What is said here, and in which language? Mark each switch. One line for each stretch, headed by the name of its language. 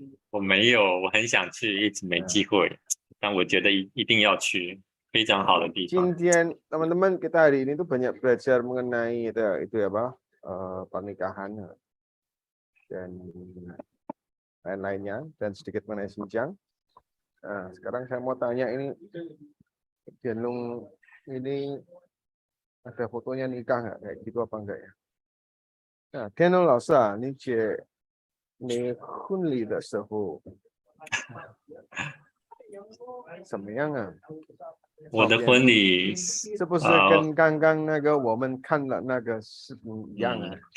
Chinese: 我没有，我很想去，一直没机会，但我觉得一定要去，非常好的地方。
Indonesian: 今天 teman-teman kita hari ini tuh banyak belajar mengenai itu ya Pak, pernikahan dan lain-lainnya, dan sedikit mengenai Xinjiang. Nah, sekarang saya mau tanya ini, Genlung ini ada fotonya nikah nggak kayak gitu apa enggak ya?
Chinese: Nah, 天龙老师啊，你姐你婚礼的时候怎么样啊？我的婚礼是不是跟刚刚那个我们看了那个视频一样啊？